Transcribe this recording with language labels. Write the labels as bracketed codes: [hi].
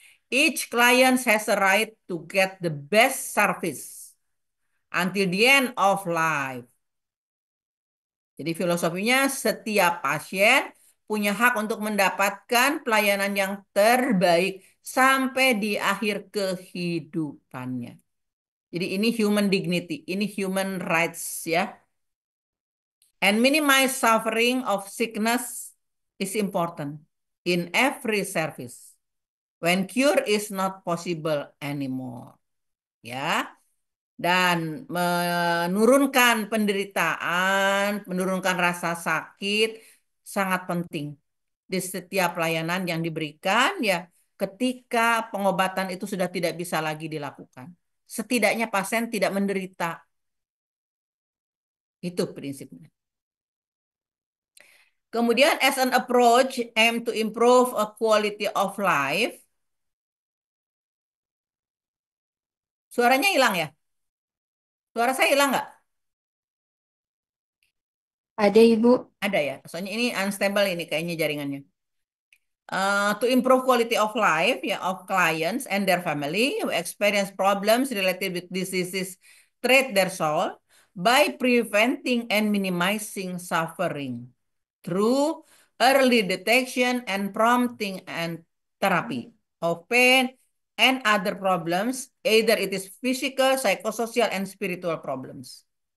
[en] Each client has a right to get the best service until the end of life. [id] Jadi filosofinya setiap pasien punya hak untuk mendapatkan pelayanan yang terbaik sampai di akhir kehidupannya. Jadi ini [en] human dignity, [id] ini [en] human rights [id] ya. [en] And minimize suffering of sickness is important in every service. When cure is not possible anymore. [id] Ya. Dan menurunkan penderitaan, menurunkan rasa sakit sangat penting di setiap pelayanan yang diberikan ya ketika pengobatan itu sudah tidak bisa lagi dilakukan. Setidaknya pasien tidak menderita. Itu prinsipnya. [en] Kemudian as an approach aim to improve a quality of life. [id] Suaranya hilang ya? Suara saya hilang nggak? Ada Ibu. Ada ya. Soalnya ini unstable ini kayaknya jaringannya. [en] To improve quality of life ya of clients and their family who experience problems related with diseases treat their soul by preventing and minimizing suffering through early detection and prompting and therapy of pain and other problems, either it is physical, psychosocial, and spiritual problems.